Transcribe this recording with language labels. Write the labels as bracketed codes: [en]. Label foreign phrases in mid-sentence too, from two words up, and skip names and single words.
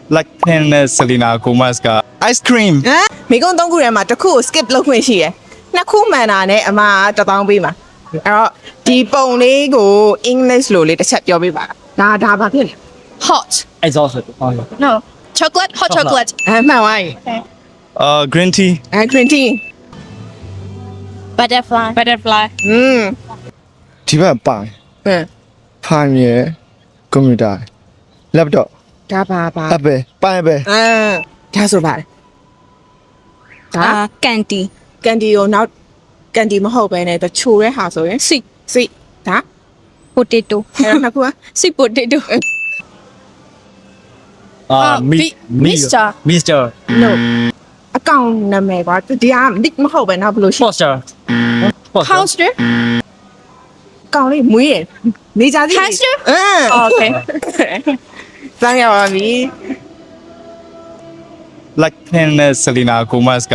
[my] Blackpink နဲ့ Selena Gomez က [en] ice cream [my] မိကုန်း3ခုထဲမှာတစ်ခုကို skip လုပ်ခွင့်ရှိရယ်နှစ်ခုမှန်တာနဲ့အမက1000ပေးမှာအဲ့တော့ဒီပုံလေးကို English လို့လေးတစ်ချက်ပြောပေးပါဒါဘာဖြစ်လဲ [en] Hot. exhausted No. Chocolate. Hot chocolate. [my] မှန်ပါပြီ [en] green tea green tea Butterfly. Butterfly. [my] ဒီဘက်ပိုင် ဟမ် ဖိုင်ရယ်ကွန်ပျူတာ laptop ဒါပါ အပဲပိုင်ပဲ ဒါဆိုပါတယ်ဒါ [en] Candy. [my] ကန်ဒီကိုနောက်ကန်ဒီမဟုတ်ပဲနဲ့တချိုတဲ့ဟာဆိုရင် [en] Sweet. [my] စိဒါ [en] Potato. [my] အဲ့တော့နှစ်ခုက [en] Sweet potato. Mr. Mr. [my] no အကောင့်နာမည်ကွာဒီက nick မဟုတ်ပဲနောက်ဘယ်လိုရှိ [en] Foster Hamster. [my] အကောင့်လေးမွေးရယ်နေကြသေး [en] Hamster? Okay. [my] စမ်းရပါပြီ Blackpink နဲ့ Selena Gomez က